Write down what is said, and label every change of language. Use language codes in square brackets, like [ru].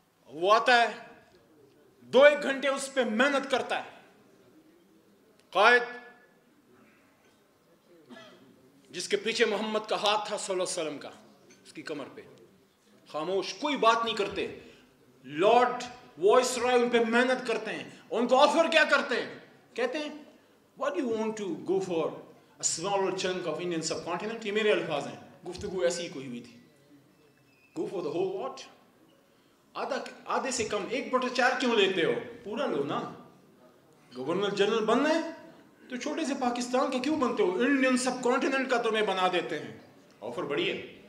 [ur] وہ آتا ہے 2-1 گھنٹے اس پہ محنت کرتا ہے. قائد جس کے پیچھے محمد کا ہاتھ تھا صلی اللہ علیہ وسلم کا, اس کی کمر پہ, خاموش, کوئی بات نہیں کرتے. لارڈ وائس رائے ان پہ محنت کرتے ہیں. ان کو آفر کیا کرتے ہیں؟ کہتے ہیں [en] what do you want to go for a smaller chunk of Indian subcontinent. [ur] یہ میرے الفاظ ہیں, گفتگو ایسی ہی کوئی ہوئی تھی. [en] go for the whole what? [ur] آدھے سے کم 1/4 کیوں لیتے ہو؟ پورا لو نا. گورنر جنرل بننا ہے تو چھوٹے سے پاکستان کے کیوں بنتے ہو؟ انڈین سب کانٹیننٹ کا تمہیں بنا دیتے ہیں. آفر بڑی ہے.